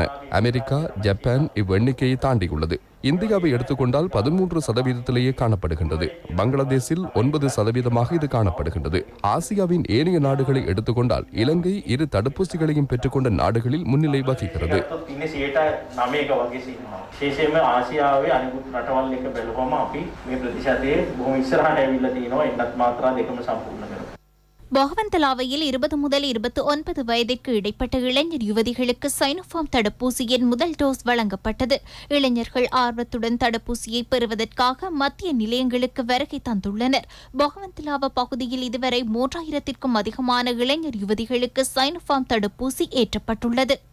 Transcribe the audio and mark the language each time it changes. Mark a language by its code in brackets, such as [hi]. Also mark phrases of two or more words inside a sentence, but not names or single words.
[ta] அமெரிக்கா, ஜப்பான் இவ்வெண்ணிக்கையை தாண்டியுள்ளது. இந்தியாவை எடுத்துக்கொண்டால் 13% காணப்படுகின்றது. பங்களாதேஷில் 9% இது காணப்படுகின்றது. ஆசியாவின் ஏனைய நாடுகளை எடுத்துக்கொண்டால் இலங்கை 2 தடுப்பூசிகளையும் பெற்றுக்கொண்ட நாடுகளில் முன்னிலை வகிக்கிறது. [si] ආසියාවේ අනිකුත් රටවල් එක බැලුවම අපි මේ ප්‍රතිශතයේ බොහොම ඉස්සරහට ඇවිල්ලා තිනවා. එන්නත් මාත්‍රා දෙකම සම්පූර්ණ කරලා [ta] பொகவந்தலாவையில் 20 முதல் 29 வயதிற்கு இடைப்பட்ட இளைஞர் யுவதிகளுக்கு சைனோஃபார்ம் தடுப்பூசியின் முதல் டோஸ் வழங்கப்பட்டது. இளைஞர்கள் ஆர்வத்துடன் தடுப்பூசியை பெறுவதற்காக மத்திய நிலையங்களுக்கு வருகை தந்துள்ளனர். பொகவந்தலாவ பகுதியில் இதுவரை 3000க்கும் அதிகமான இளைஞர் யுவதிகளுக்கு சைனோஃபார்ம் தடுப்பூசி ஏற்றப்பட்டுள்ளது.